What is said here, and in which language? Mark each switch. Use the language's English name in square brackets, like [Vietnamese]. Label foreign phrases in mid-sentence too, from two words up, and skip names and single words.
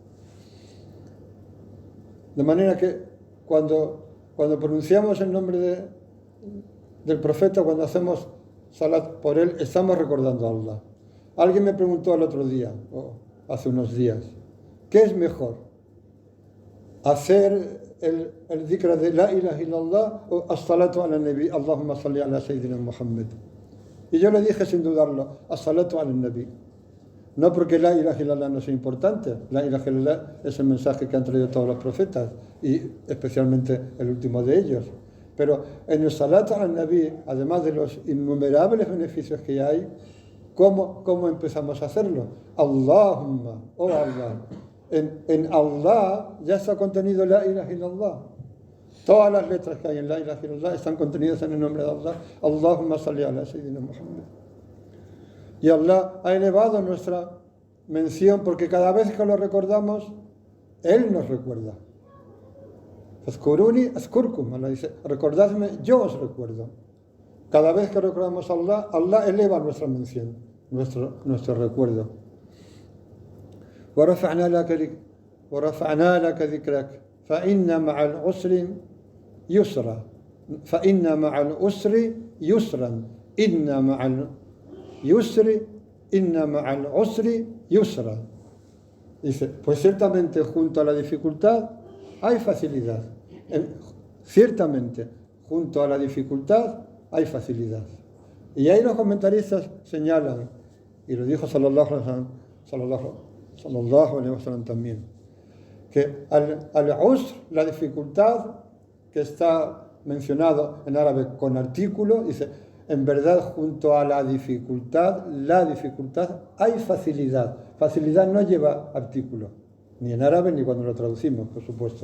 [Spanish] De manera que cuando pronunciamos el nombre del profeta, cuando hacemos salat por él, estamos recordando a Allah. Alguien me preguntó el otro día, hace unos días, ¿qué es mejor? ¿Hacer el dhikra de [Arabic] لا إله إلا الله o الصلاة على النبي, اللهم صل على سيدنا محمد? [Spanish] Y yo le dije sin dudarlo, [Arabic] الصلاة على النبي. [Spanish] No porque [Arabic] لا إله إلا الله [Spanish] no sea importante, [Arabic] لا إله إلا الله [Spanish] es el mensaje que han traído todos los profetas y especialmente el último de ellos. Pero en el [Arabic] صلاة النبي, [Spanish] además de los innumerables beneficios que hay, ¿cómo empezamos a hacerlo? Allahumma, oh Allah. En Allah ya está contenido [Arabic] لا إله إلا الله. [Spanish] Todas las letras que hay en [Arabic] لا إله إلا الله [Spanish] están contenidas en el nombre de Allah. [Arabic] اللهم صل على سيدنا محمد. [Spanish] Y Allah ha elevado nuestra mención porque cada vez que lo recordamos, Él nos recuerda. [Arabic] فاذكروني أذكركم. [Spanish] Allah dice, recordadme, yo os recuerdo. Cada vez que recordamos a Allah, Allah eleva nuestra mención, nuestro recuerdo. [Arabic] وَرَفَعْنَا لَكَ ذِكْرَكَ فَإِنَّ مَعَ الْعُسْرِ يُسْرًا فَإِنَّ مَعَ الْعُسْرِ يُسْرًا إِنَّ مَعَ الْعُسْرِ يُسْرًا. [Spanish] Dice, pues ciertamente junto a la dificultad hay facilidad. Ciertamente junto a la dificultad hay facilidad. Y ahí los comentaristas señalan, y lo dijo [Arabic] صلى الله عليه وسلم [Spanish] también, que al-usr, la dificultad que está mencionado en árabe con artículo, dice, en verdad junto a la dificultad hay facilidad. Facilidad no lleva artículo, ni en árabe ni cuando lo traducimos, por supuesto.